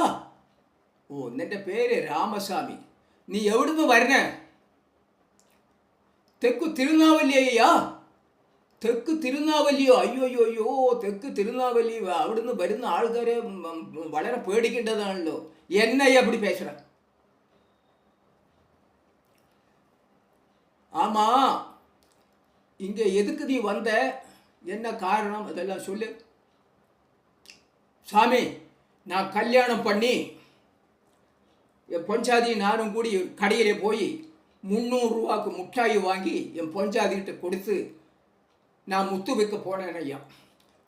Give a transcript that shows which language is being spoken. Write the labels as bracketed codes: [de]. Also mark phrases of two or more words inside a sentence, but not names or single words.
[ml] ഓ, നിന്റെ പേര് രാമസ്വാമി. നീ എവിടുന്ന് വരണേ? തെക്കു തിരുനാവല്ലി അയ്യാ. തെക്ക് തിരുനാവല്ലിയോ? അയ്യോ തെക്ക് തിരുനാവല്ലി. അവിടുന്ന് വരുന്ന ആൾക്കാരെ വളരെ പേടിക്കേണ്ടതാണല്ലോ. [ta] എന്നയ്യ அப்படி பேசுற? ஆமா, இங்க எதுக்கு நீ வந்த? என்ன காரணம்? அதெல்லாம் சொல்லு. சாமி, நான் கல்யாணம் பண்ணி என் பொஞ்சாதி நானும் கூடி கடையிலே போய் 300 ரூபாய்க்கு முட்டாய் வாங்கி என் பொஞ்சாதிகிட்ட கொடுத்து நான் முத்து வைக்க போனேன் ஐயா.